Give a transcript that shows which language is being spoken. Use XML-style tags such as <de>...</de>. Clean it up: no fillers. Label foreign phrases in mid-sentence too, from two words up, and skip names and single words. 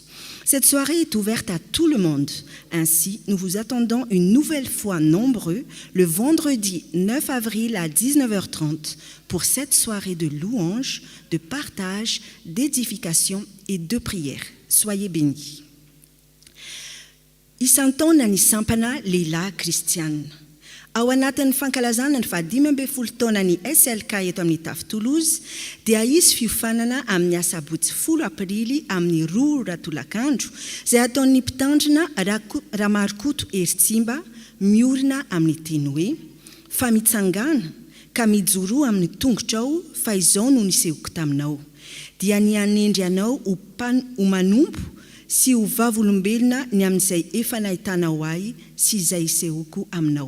<fr>Cette soirée est ouverte à tout le monde. Ainsi, nous vous attendons une nouvelle fois nombreux le vendredi 9 avril à 19h30 pour cette soirée de louange, de partage, d'édification et de prière. Soyez bénis.</fr> <mg>Isantaona nani sampana lehilahy Kristiana. Ao anatin'ny fankalazana ny 15 taonany SLK eto amin'ny Tafy Toulouse dia isy fiofanana amin'ny asabotsy 10 aprily amin'ny 2 ratolakandro izay ataon'ny mpitandrina Ramarokoto Eritsimba miorina amin'ny teny hoe fa mitsangana ka mijoro amin'ny tongotrao fa izao no nisehoko taminao dia ny anendry anao ho manompo sy ho vavolombelona ny amin'izay efa nahitanao ahy sy izay isehoko aminao.</mg>